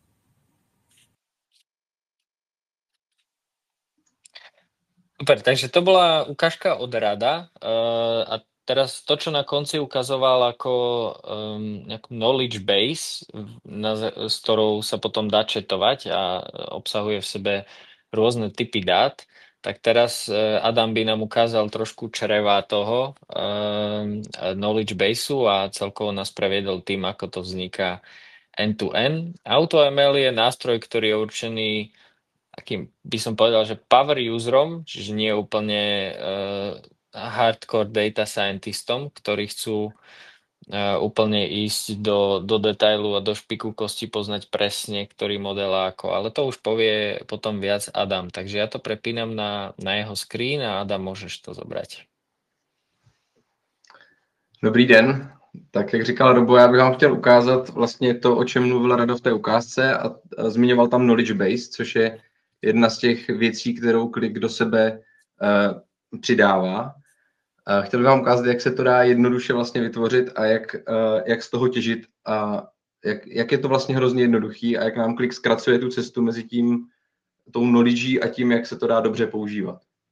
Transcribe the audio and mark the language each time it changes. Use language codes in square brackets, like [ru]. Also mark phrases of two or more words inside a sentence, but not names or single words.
[sk] Super, takže to bola ukážka od Rada a teraz to, čo na konci ukazoval ako nejakú [en] knowledge base, [sk] s ktorou sa potom dá chatovať a obsahuje v sebe rôzne typy dát, tak teraz Adam by nám ukázal trošku čreva toho [en] knowledge baseu [sk] a celkovo nás previedol tým, ako to vzniká [en] end-to-end. [sk] AutoML je nástroj, ktorý je určený takým, by som povedal, že [en] power userom, [sk] čiže nie úplne [en] hardcore data scientistom, [sk] ktorí chcú úplne ísť do detailu a do špiku kosti, poznať presne, ktorý model ako. Ale to už povie potom viac Adam. Takže ja to prepínam na jeho screen a Adam, môžeš to zobrať. [cs] Dobrý den. Tak jak říkal Robo, já bych vám chtěl ukázat vlastně to, o čem mluvil Rado v té ukázce a zmiňoval tam [en] knowledge base, [cs] což je jedna z těch věcí, kterou Click do sebe přidává. Chtěl bych vám ukázat, jak se to dá jednoduše vlastně vytvořit a jak z toho těžit a jak je to vlastně hrozně jednoduchý a jak nám Click zkracuje tu cestu mezi tou knowledge a tím, jak se to dá dobře používat.